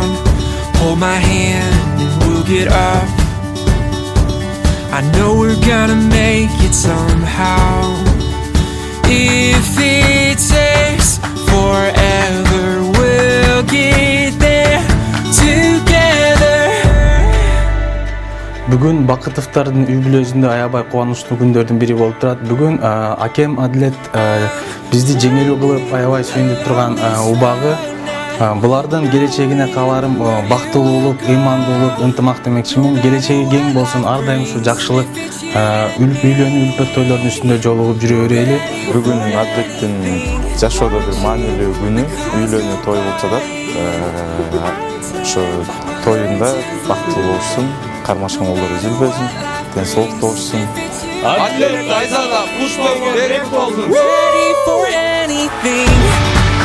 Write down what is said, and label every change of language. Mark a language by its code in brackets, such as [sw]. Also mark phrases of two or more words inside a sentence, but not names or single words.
[en] Hold my hand and we'll get up. I know we're gonna make it somehow. If it takes forever, we'll get there together. [ky] Бүгүн Бакытовдордун үй бүлөсүндө аябай кубанычтуу күндөрдүн бири болуп турат. Бүгүн акем Адилет бизди жеңилүү кылып аябай сүйүндүрүп турган убагы. Булардын келечегине кааларым бактылуулук, ыймандуулук, ынтымак демекчимин. Келечеги кең болсун, ардайым ушу жакшылык, үйлөнүү, үлпөт тойлордун үстүндө жолугуп жүрө берели. Бүгүн Адилеттин жашоодо бир маанилүү күнү, үйлөнүү тою болуп жатат. Ошо тоюнда бактылуу болушсун, кармашкан колдору үзүлбөсүн, денсаулык болушсун. Адилет Айзага куш болуп берек болсун. [en] Ready for anything.